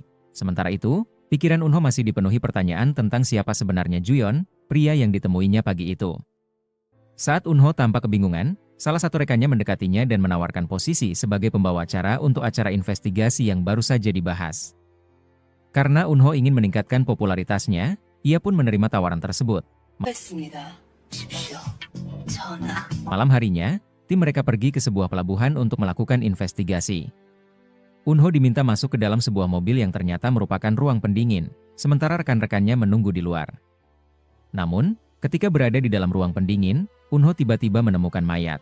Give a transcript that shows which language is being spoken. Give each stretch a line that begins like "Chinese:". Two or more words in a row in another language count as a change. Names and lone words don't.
Indonesian: Sementara itu, pikiran Unho masih dipenuhi pertanyaan tentang siapa sebenarnya Juyeon, pria yang ditemuinya pagi itu. Saat Unho tampak kebingungan, salah satu rekannya mendekatinya dan menawarkan posisi sebagai pembawa acara untuk acara investigasi yang baru saja dibahas. Karena Unho ingin meningkatkan popularitasnya, ia pun menerima tawaran tersebut. 했습니다. 십시오. 전하. Malam harinya, tim mereka pergi ke sebuah pelabuhan untuk melakukan investigasi. Unho diminta masuk ke dalam sebuah mobil yang ternyata merupakan ruang pendingin, sementara rekan-rekannya menunggu di luar. Namun, ketika berada di dalam ruang pendingin, Unho tiba-tiba menemukan mayat.